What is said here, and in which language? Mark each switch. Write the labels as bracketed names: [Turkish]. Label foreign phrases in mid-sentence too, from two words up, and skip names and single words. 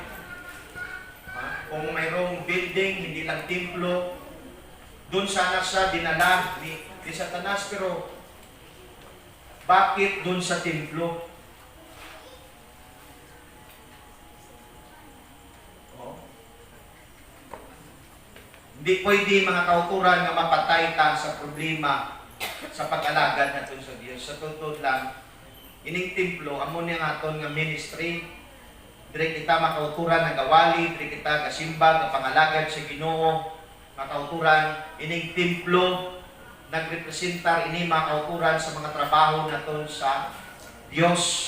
[Filipino] Kung mayroong building, hindi lang templo, doon sana siya dinala ni ni Satanas, pero bakit dun sa templo? Oh. [Hiligaynon] Hindi pwede mga kauturan nga mapatay ta sa problema sa pag-alagad natin sa Dios. [Filipino] Sa totoo lang, [Hiligaynon] ining templo, amo niya nga aton nga ministry, dire kita makauturan nga gawali, dire kita kasimba, nga pangalagad sa Ginoo, makauturan, ining templo, nagrepresentar ini mga kauturan sa mga trabaho naton sa Dios.